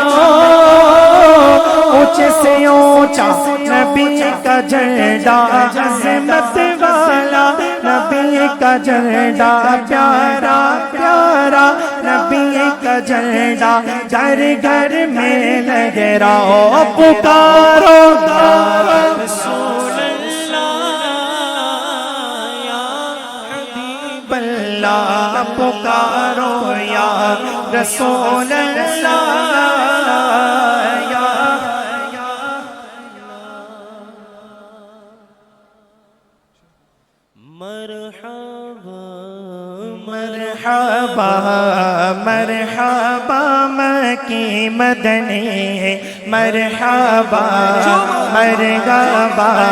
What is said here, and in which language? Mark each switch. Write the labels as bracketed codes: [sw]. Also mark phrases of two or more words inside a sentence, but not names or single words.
[ur] اونچے سے اونچا نبی کا جھنڈا عظمت والا نبی کا جھنڈا پیارا پیارا نبی کا جھنڈا گھر گھر میں لہراؤ پکارو رسول اللہ پکارو [ar] یا رسول اللہ [ur] یا مرحبا مرحبا مرحبا مکی مدنی مرحبا مرحبا